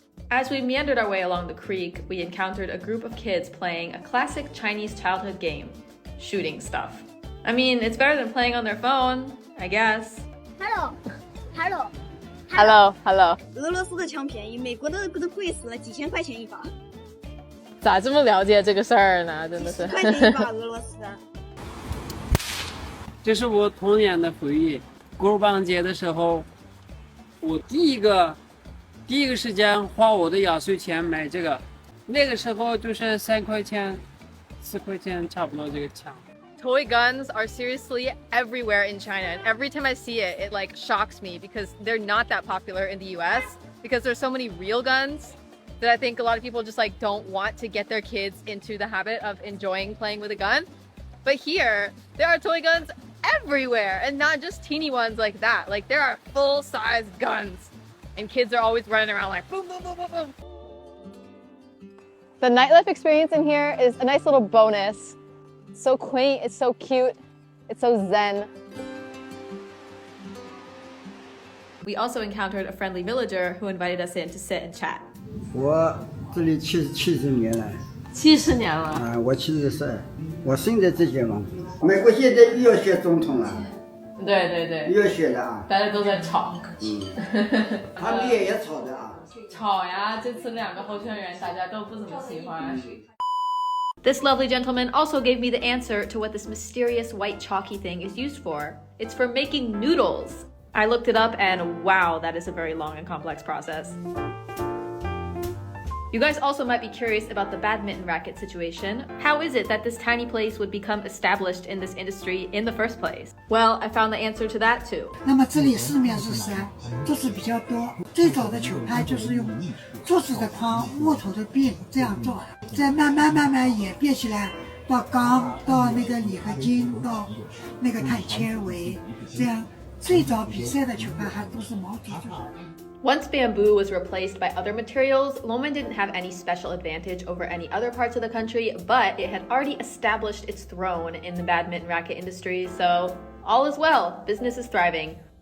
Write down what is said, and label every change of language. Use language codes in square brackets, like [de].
[en] As we meandered our way along the creek, we encountered a group of kids playing a classic Chinese childhood game, shooting stuff. I mean, it's better than playing on their phone, I guess. Hello， Hello, hello. [zh] 俄罗斯的枪便宜，美国的都贵死了，几千块钱一把。咋这么了解这个事儿呢？真的是。几十块钱一把俄罗斯。这是我童年的回忆。国棒节的时候，我第一个时间花我的压岁钱买这个，那个时候就是3块钱、4块钱差不多这个枪。 [en] Toy guns are seriously everywhere in China, and every time I see it, it like shocks me because they're not that popular in the US because there's so many real guns that I think a lot of people just like don't want to get their kids into the habit of enjoying playing with a gun. But here, there are toy guns everywhere, and not just teeny ones like that. Like there are full-size guns, and kids are always running around like boom, boom, boom, boom, boom. The nightlife experience in here is a nice little bonus. It's so quaint, it's so cute, it's so zen. We also encountered a friendly villager who invited us in to sit and chat. [zh] 我这里70年了 70年了。啊，我70岁，我生在这间房子。美国现在又要选总统了，对对对，又要选的啊。大家都在吵。他们也吵的啊。吵呀，这次2个候选人大家都不怎么喜欢。 [en] This lovely gentleman also gave me the answer to what this mysterious white chalky thing is used for. It's for making noodles. I looked it up and wow, that is a very long and complex process. You guys also might be curious about the badminton racket situation. How is it that this tiny place would become established in this industry in the first place? Well, I found the answer to that too. [zh] 那么这里四面是山，桌子比较多。最早的球拍就是用桌子的框、木头的柄这样做的，再慢慢演变起来，到钢，到那个铝合金，到那个碳纤维，这样。最早比赛的球拍还都是毛竹做的。 [en] Once bamboo was replaced by other materials, Loman didn't have any special advantage over any other parts of the country, but it had already established its throne in the badminton racket industry, so all is well, business is thriving.